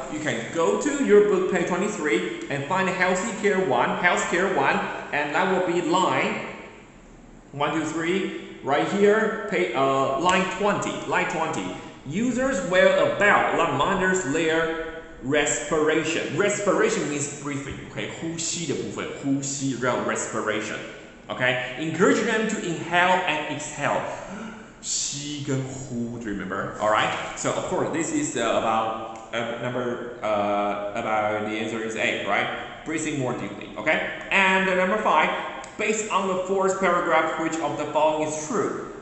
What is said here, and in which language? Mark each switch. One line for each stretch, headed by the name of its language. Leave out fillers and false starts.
English: You can go to your book page 23 and find healthcare 1, and that will be line 1, 2, 3. Right here, line 20. Line 20. Users wear a belt that monitors their respiration. Respiration means breathing.
Chinese: Okay, 呼吸的部分，呼吸 respiration.
English: Okay, encourage them to inhale and exhale.
Chinese: 吸跟呼
English: do you remember? All right. So of course, this is about about the answer is A, right? Breathing more deeply. Okay, and number 5. Based on the fourth paragraph, which of the following is true?